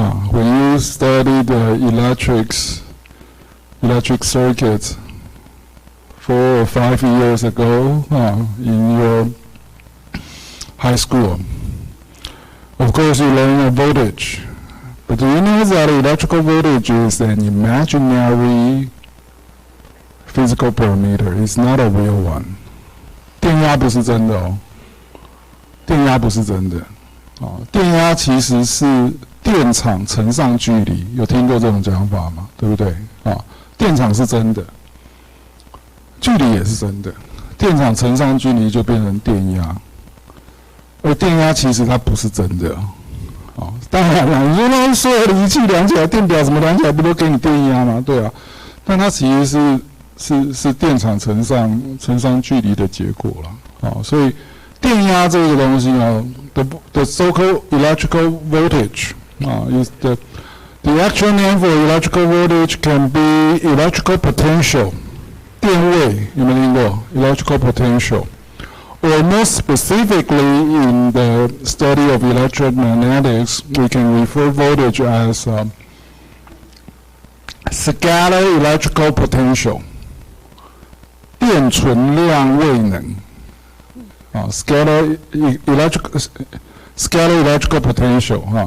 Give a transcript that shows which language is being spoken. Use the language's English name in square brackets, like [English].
[English] When you study the electric circuits 4 or 5 years ago in your high school, of course you learn a voltage. But do you know that electrical voltage is an imaginary physical parameter? It's not a real one. [Chinese] 电压不是真的哦，电压不是真的。电压其实是电场乘上距离，有听过这种讲法吗？对不对？电场是真的，距离也是真的，电场乘上距离就变成电压，而电压其实它不是真的。当然了，你说那所有的仪器量起来，电表什么量起来不都给你电压吗？对啊，但它其实是电场乘上距离的结果了。所以电压这个东西 [English] the so-called electrical voltage is the actual name for electrical voltage can be electrical potential. [Chinese] 电位有没有听过 [English] electrical potential? Or more specifically, in the study of electromagnetics, we can refer voltage as scalar electrical potential. [Chinese] 电存量位能 [English] scalar electrical potential.